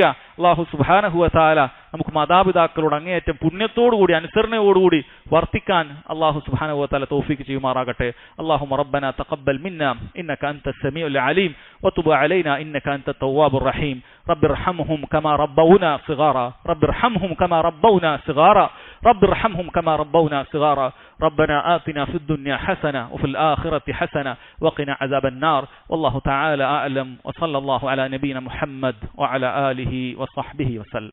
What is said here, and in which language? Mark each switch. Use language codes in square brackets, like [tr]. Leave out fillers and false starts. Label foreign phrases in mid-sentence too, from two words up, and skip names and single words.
[ar] الله سبحانه وتعالى [ml] നമുക്ക് മാതാപിതാക്കളോട് അങ്ങേയറ്റം പുണ്യത്തോടുകൂടി അനുസരണയോടുകൂടി വർത്തിക്കാൻ [ar] الله سبحانه وتعالى [ml] തൗഫീഖ് ചെയ്യുമാറാകട്ടെ. [ar] اللهم ربنا تقبل منا إنك أنت السميع العليم وتب علينا إنك أنت التواب الرحيم. رب ارحمهم كما ربونا صغارا رب ارحمهم كما ربونا صغارا رب ارحمهم كما ربونا صغارا. ربنا آتنا في الدنيا حسنة وفي الآخرة حسنة وقنا عذاب النار. والله تعالى أعلم، وصلى الله على نبينا محمد وعلى آله وصحبه وسلم.